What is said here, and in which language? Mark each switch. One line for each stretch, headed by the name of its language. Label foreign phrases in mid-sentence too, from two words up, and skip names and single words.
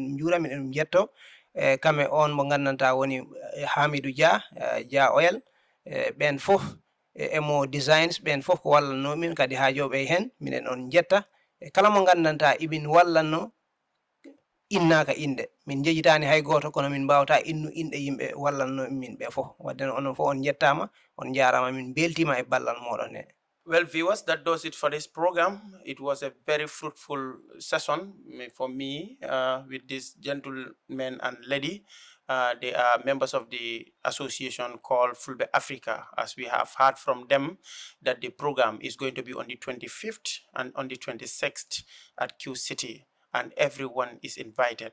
Fula: ɗum juura minen ɗum jetto kame on mo gandanta woni Hamidou Dia Dia Oil ɓen fof emo designs ɓen fof ko wallanno min kadi haajoɓe hen minen on jetta e kala mo gandanta imin wallanno innaka inde min jejitani hay goto kono min mbawata innu inde yimɓe wallanno min ɓe fof wadde onon fof on jettama on jarama min beltima e ballal moɗon he.
English: Well, viewers, that does it for this program. It was a very fruitful session for me with this gentleman and lady. They are members of the association called Fulbe Africa. As we have heard from them, that the program is going to be on the 25th and on the 26th at Qcity, and everyone is invited.